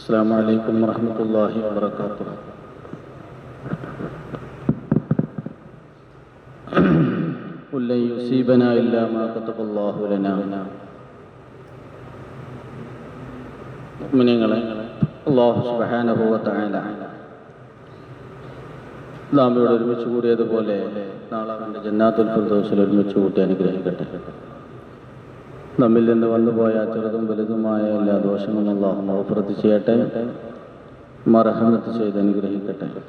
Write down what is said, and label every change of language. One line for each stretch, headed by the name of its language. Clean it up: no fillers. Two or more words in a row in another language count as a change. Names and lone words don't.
Arabic: السلام عليكم ورحمة الله وبركاته. قل لن يصيبنا إلا ما كتب الله لنا.
Malayalam: മുഅ്മിനീങ്ങളെ,
Arabic: الله سبحانه وتعالى
Malayalam: നാം ഇവിടെ ഒരുമിച്ച് കൂടിയതുപോലെ നാളെ അവൻ്റെ ജന്നാത്തുൽ ഫിർദൗസിൽ ഒരുമിച്ച് കൂട്ടി അനുഗ്രഹിക്കട്ടെ. നമ്മിൽ നിന്ന് വന്നുപോയ ചെറുതും വലുതുമായ എല്ലാ ദോഷങ്ങളും അല്ലാഹു മഗ്ഫിറത്ത് ചെയ്യട്ടെ, മർഹമത്ത് ചെയ്ത് അനുഗ്രഹിക്കട്ടെ.